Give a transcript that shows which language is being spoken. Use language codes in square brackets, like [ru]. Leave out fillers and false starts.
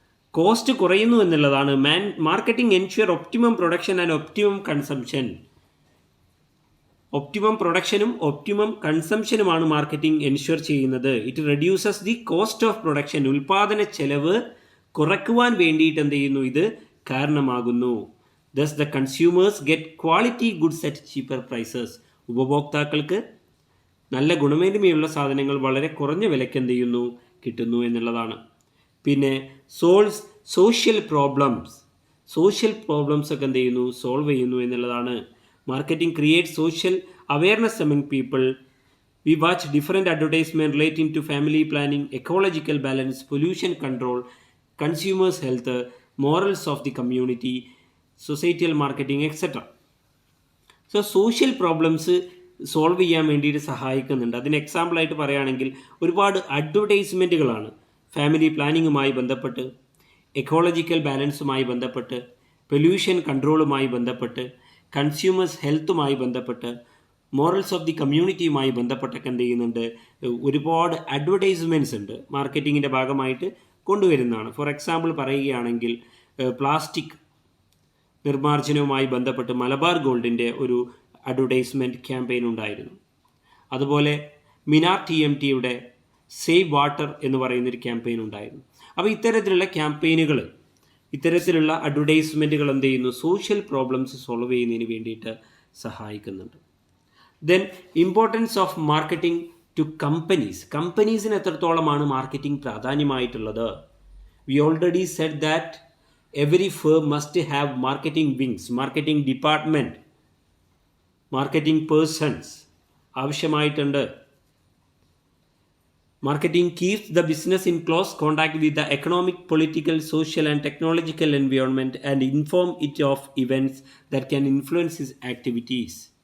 [ml] Cost കുറയുന്നു എന്നുള്ളതാണ്. [en] Marketing ensure optimum production and optimum consumption. [ml] Optimum പ്രൊഡക്ഷനും optimum കൺസംഷനുമാണ് marketing ensure ചെയ്യുന്നത്. [en] It reduces the cost of production. [ml] ഉൽപാദന ചെലവ് കുറയ്ക്കുവാൻ വേണ്ടിയിട്ട് എന്ത് ചെയ്യുന്നു? ഇത് കാരണമാകുന്നു. [en] Thus the consumers get quality goods at cheaper prices. [ml] ഉപഭോക്താക്കൾക്ക് നല്ല ഗുണമേന്മയുള്ള സാധനങ്ങൾ വളരെ കുറഞ്ഞ വിലയ്ക്ക് എന്ത് ചെയ്യുന്നു? കിട്ടുന്നു എന്നുള്ളതാണ്. പിന്നെ [en] Solves social problems. [ml] Social problems ഒക്കെ എന്ത് ചെയ്യുന്നു? സോൾവ് ചെയ്യുന്നു എന്നുള്ളതാണ്. [en] Marketing create social awareness among people. We watch different advertisements relating to family planning, ecological balance, pollution control, consumers' health, morals of the community, societal marketing etcetera. [ml] So social problems solve ചെയ്യാൻ വേണ്ടിയിട്ട് സഹായിക്കുന്നുണ്ട്. അതിന് എക്സാമ്പിളായിട്ട് പറയുകയാണെങ്കിൽ ഒരുപാട് അഡ്വർടൈസ്മെൻറ്റുകളാണ് family പ്ലാനിങ്ങുമായി ബന്ധപ്പെട്ട്, ecological ബാലൻസുമായി ബന്ധപ്പെട്ട്, pollution കൺട്രോളുമായി ബന്ധപ്പെട്ട്, consumers ഹെൽത്തുമായി ബന്ധപ്പെട്ട്, മോറൽസ് ഓഫ് ദി കമ്മ്യൂണിറ്റിയുമായി ബന്ധപ്പെട്ടൊക്കെ എന്ത് ചെയ്യുന്നുണ്ട്? ഒരുപാട് അഡ്വർടൈസ്മെൻറ്റ്സ് ഉണ്ട്, മാർക്കറ്റിങ്ങിൻ്റെ ഭാഗമായിട്ട് കൊണ്ടുവരുന്നതാണ്. ഫോർ എക്സാമ്പിൾ പറയുകയാണെങ്കിൽ പ്ലാസ്റ്റിക് നിർമ്മാർജ്ജനവുമായി ബന്ധപ്പെട്ട് മലബാർ ഗോൾഡിൻ്റെ ഒരു അഡ്വർടൈസ്മെൻറ്റ് ക്യാമ്പയിൻ ഉണ്ടായിരുന്നു. അതുപോലെ മിനാർ TMTയുടെ സേവ് വാട്ടർ എന്ന് പറയുന്നൊരു ക്യാമ്പയിൻ ഉണ്ടായിരുന്നു. അപ്പോൾ ഇത്തരത്തിലുള്ള ക്യാമ്പയിനുകൾ, ഇത്തരത്തിലുള്ള അഡ്വർടൈസ്മെൻറ്റുകൾ എന്ത് ചെയ്യുന്നു? സോഷ്യൽ പ്രോബ്ലംസ് സോൾവ് ചെയ്യുന്നതിന് വേണ്ടിയിട്ട് സഹായിക്കുന്നുണ്ട്. [en] Then importance of marketing to companies. [ml] കമ്പനീസിന് എത്രത്തോളമാണ് marketing പ്രാധാന്യമായിട്ടുള്ളത്? [en] We already said that every firm must have marketing wings, marketing department, marketing persons ആവശ്യമായിട്ടുണ്ട്. Marketing keeps the business in close contact with the economic, political, social and technological environment and inform it of events that can influence its activities.